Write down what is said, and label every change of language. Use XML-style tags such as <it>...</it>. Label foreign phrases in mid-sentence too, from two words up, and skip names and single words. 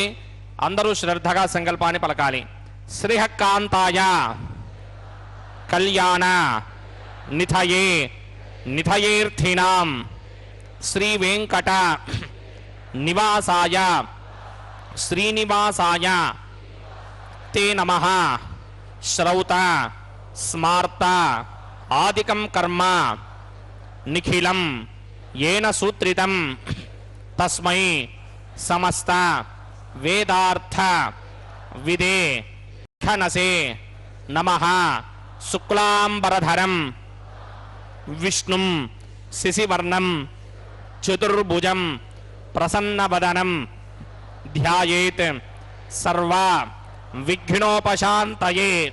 <te>అందరూ శ్రద్ధగా సంకల్పాన్ని పలకాలి.</te> <sa>श्रीकान्ताय कल्याण निधये निधयेऽर्थिनाम् श्री वेङ्कट निवासाय श्रीनिवासाय ते नमः श्रौत स्मार्त आदिकं कर्म నిఖిలం येन सूत्रितं तस्मै समस्त वेदार्थ विदे खनसे नमः शुक्लांबरधरं विष्णुं शिशिवर्णं चतुर्भुजं प्रसन्नवदनं ध्यायेत् सर्व विघ्नोपशान्तये.</sa>